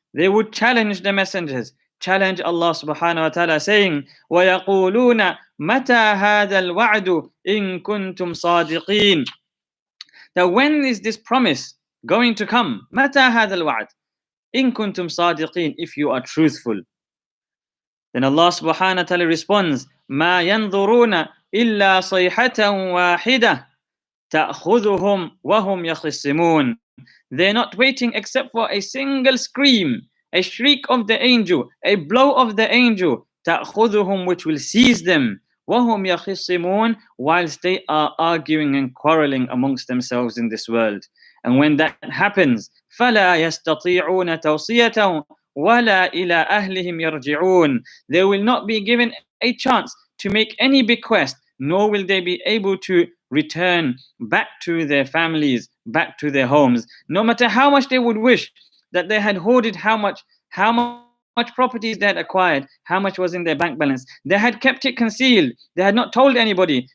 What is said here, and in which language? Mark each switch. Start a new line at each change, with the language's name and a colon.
English: They would challenge the messengers, challenge Allah subhanahu wa ta'ala, saying,
Arabic: وَيَقُولُونَ مَتَى هَذَا الْوَعْدُ إِن كُنْتُمْ صَادِقِينَ.
English: That when is this promise going to come?
Arabic: مَتَى هَذَا الْوَعْدُ إِن كُنْتُمْ صَادِقِينَ.
English: If you are truthful. Then Allah subhanahu wa ta'ala responds,
Arabic: مَا يَنظُرُونَ إِلَّا صَيْحَةً وَاحِدَةً تَأْخُذُهُمْ وَهُمْ يَخِصِّمُونَ.
English: They're not waiting except for a single scream, a shriek of the angel, a blow of the angel,
Arabic: تَأْخُذُهُمْ,
English: which will seize them,
Arabic: وَهُمْ يَخِصِّمُونَ,
English: whilst they are arguing and quarreling amongst themselves in this world. And when that happens,
Arabic: فَلَا يَسْتَطِيعُونَ تَوْصِيَةً وَلَا إِلَىٰ أَهْلِهِمْ يَرْجِعُونَ.
English: They will not be given a chance to make any bequest, nor will they be able to return back to their families, back to their homes. No matter how much they would wish that they had hoarded, how much properties they had acquired, how much was in their bank balance, they had kept it concealed, they had not told anybody.